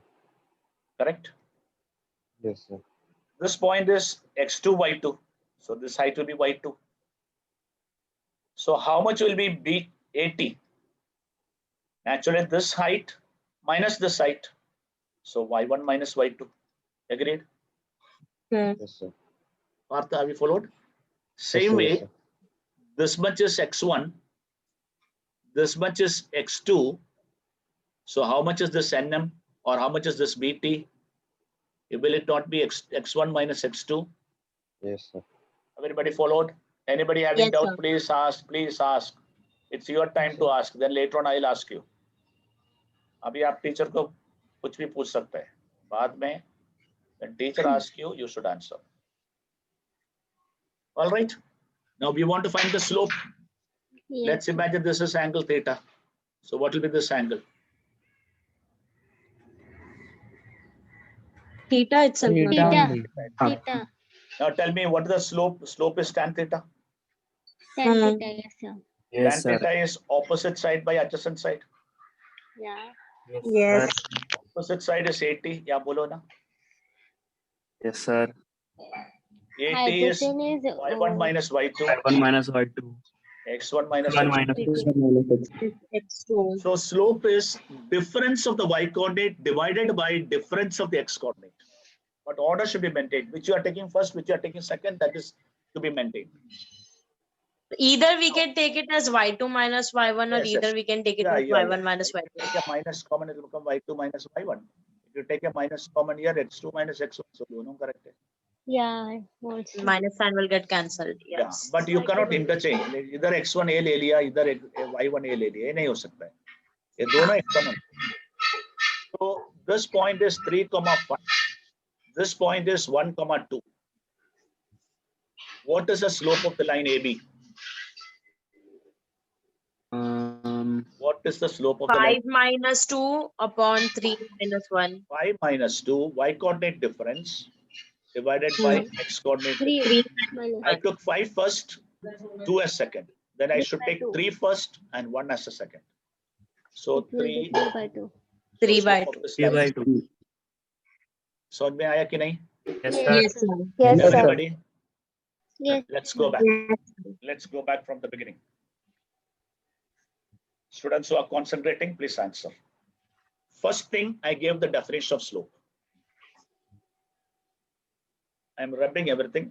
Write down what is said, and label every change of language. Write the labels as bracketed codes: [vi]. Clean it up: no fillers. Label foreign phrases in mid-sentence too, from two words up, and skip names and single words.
[en] correct? Yes, sir. This point is x2, y2. So this height will be y2. So how much will be BAT? Actually, this height minus this height. So y1 minus y2. Agreed? Yes, sir. Partha, have you followed? Yes, Same sir. way, Yes, sir. this much is x1. This much is x2. So how much is this NM or how much is this BT? Will it not be x1 minus x2? Yes, sir. Everybody followed? Anybody having Yes, doubt, sir. please ask, please ask. It's your time to ask. Then later on I'll ask you. [hi] अभी आप टीचर को कुछ भी पूछ सकते हैं. बाद में [en] when teacher asks you, you should answer. All right. Now we want to find the slope. Yes. Let's imagine this is angle theta. So what will be this angle? Theta itself. Theta Theta. only. Theta. Now tell me what is the slope? Slope is tan theta. Tan theta. Yes, sir. Tan theta is opposite side by adjacent side. Yeah. Yes. Opposite side is 80. Yeah, [hi] बोलो ना. [en] Yes, sir. 80 is Adjacent is y1 minus y2. Y1 minus Y2. x1 minus X1 x2. minus X2. So slope is difference of the y coordinate divided by difference of the x coordinate. But order should be maintained. Which you are taking first, which you are taking second, that is to be maintained. Either we can take it as y2 minus y1 or Yes, either yes. we can take it Yeah, as yeah, y1 yeah. minus y2. Take a minus common, it will become y2 minus y1. If you take a minus common here, x2 minus x1. [hi] So dono correct hai. [en] yeah. Also. Minus sign will get cancelled. Yeah, Yes. but you cannot interchange. [hi] Either x1 a ले लिया, either y1 a ले लिया. ये नहीं हो सकता है. ये दोनों [en] x1. So this point is 3, 5. This point is 1, 2. What is the slope of the line AB? What is the slope of the 5 line? minus 2 upon 3 minus 1. 5 minus 2, y coordinate difference divided by x coordinate. 3 minus I took 5 first, 2 as second. Then I 3 should by take 2. 3 first and 1 as a second. So It will be 3. 3 by 2. 3 by slope of 2. this 3 line by is 2. [hi] समझ में आया कि नहीं? [en] Yes, sir. Yes, sir. Yes, sir. Everybody, Yes. let's go back. Let's go back from the beginning. Students who are concentrating, please answer. First thing, I gave the definition of slope. I'm rubbing everything.